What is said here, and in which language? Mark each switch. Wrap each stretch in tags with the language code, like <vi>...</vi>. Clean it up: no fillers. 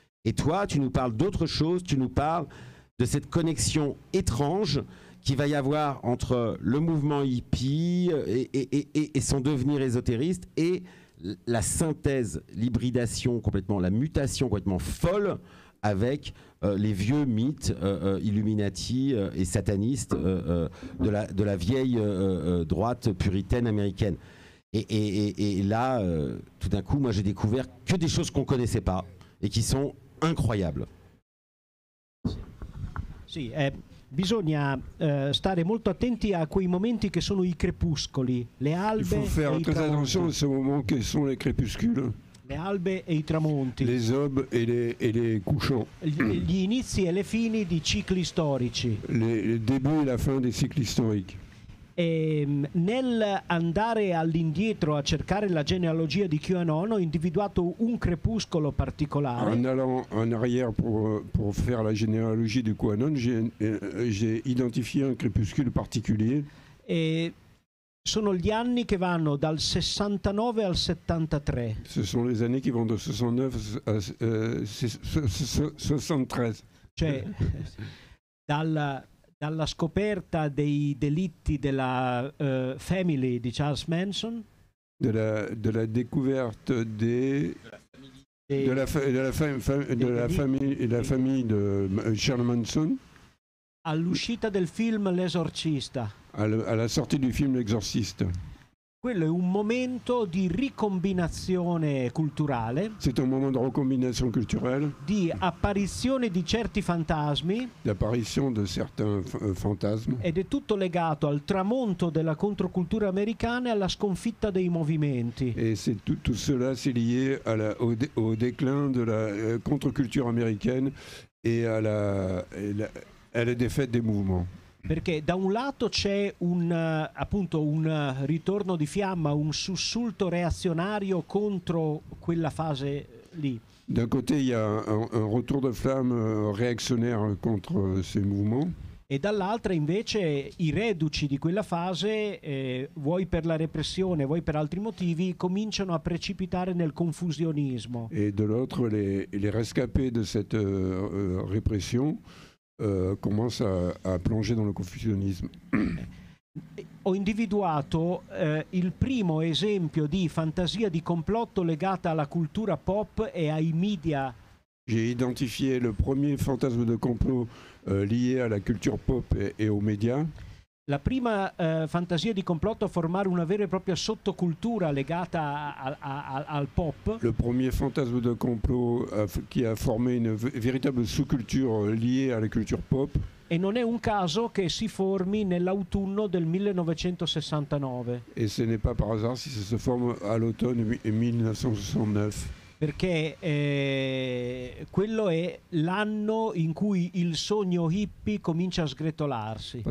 <fr>Et toi, tu nous parles d'autre chose, tu nous parles de cette connexion étrange qu'il va y avoir entre le mouvement hippie et son devenir ésotériste et la synthèse, l'hybridation complètement, la mutation complètement folle avec les vieux mythes Illuminati et satanistes de la vieille droite puritaine américaine. Et là, tout d'un coup, moi j'ai découvert que des choses qu'on ne connaissait pas et qui sont incroyables.</fr> <it>Sì, bisogna stare molto attenti a quei momenti che sono i crepuscoli, le albe.</it> <fr>Il faut faire très attention à ce moment que sont les crépuscules.</fr> <it>Le albe e i tramonti.</it> <fr>Les aubes et les couchants.</fr> <it>Gli inizi e le fini di cicli storici.</it> <fr>Le début et la fin des cycles historiques.</fr> <it>E nel andare all'indietro a cercare la genealogia di QAnon ho individuato un crepuscolo particolare.</it> <fr>En allant en arrière pour faire la généalogie du QAnon, j'ai identifié un crépuscule particulier.</fr> <it>E sono gli anni che vanno dal 69 al 73.</it> <fr>Ce sont les années qui vont de 69 à 73.</fr> <it>Cioè, dalla scoperta dei delitti della family di Charles Manson,</it> <fr>de la découverte de la famille de Charles Manson,</fr> <it>all'uscita del film L'Esorcista.</it> <fr>À la sortie du film L'Exorciste.</fr> <it>Quello è un momento di ricombinazione culturale,</it> <fr>C'est un moment de recombinaison culturelle,</fr> <it>di apparizione di certi fantasmi,</it> <fr>d'apparition de certains fantasmes.</fr> <it>ed è tutto legato al tramonto della controcultura americana e alla sconfitta dei movimenti.</it> <fr>Et tout cela, c'est lié au déclin de la contre-culture américaine et à la défaite des mouvements.</fr> <it>Perché da un lato c'è appunto un ritorno di fiamma, un sussulto reazionario contro quella fase lì.</it> <fr>D'un côté, il y a un retour de flamme réactionnaire contre ces mouvements.</fr> <it>E dall'altra invece i reduci di quella fase, vuoi per la repressione, vuoi per altri motivi, cominciano a precipitare nel confusionismo.</it> <fr>Et de l'autre, les rescapés de cette répression commence à plonger dans le confusionnisme.</fr> <it>Ho individuato il primo esempio di fantasia di complotto legata alla cultura pop e ai media.</it> <fr>J'ai identifié le premier fantasme de complot lié à la culture pop et aux médias.</fr> <it>La prima fantasia di complotto a formare una vera e propria sottocultura legata al pop.</it> <fr>Le premier fantasme de complot qui a formé une véritable sous-culture liée à la culture pop.</fr> <it>E non è un caso che si formi nell'autunno del 1969.</it> <fr>Et ce n'est pas par hasard si ça se forme à l'automne 1969.</fr> <it>Perché quello è l'anno in cui il sogno hippie comincia a sgretolarsi.</it>